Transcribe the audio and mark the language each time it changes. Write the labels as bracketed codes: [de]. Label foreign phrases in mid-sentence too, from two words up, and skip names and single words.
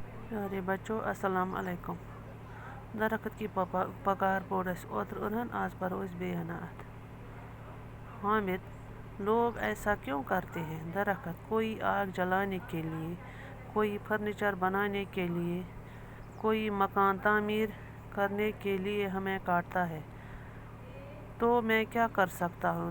[ur] پیارے بچوں السلام علیکم۔ [ks] درخت کی پکار پوٚر اَسہِ اوترٕ أنٛہن آز پرو أسۍ بیٚیہِ ہنا اَتھ۔ [ur] حامد لوگ ایسا کیوں کرتے ہیں؟ درخت کوئی آگ جلانے کے لیے، کوئی فرنیچر بنانے کے لیے، کوئی مکان تعمیر کرنے کے لیے ہمیں کاٹتا ہے تو میں کیا کر سکتا ہوں؟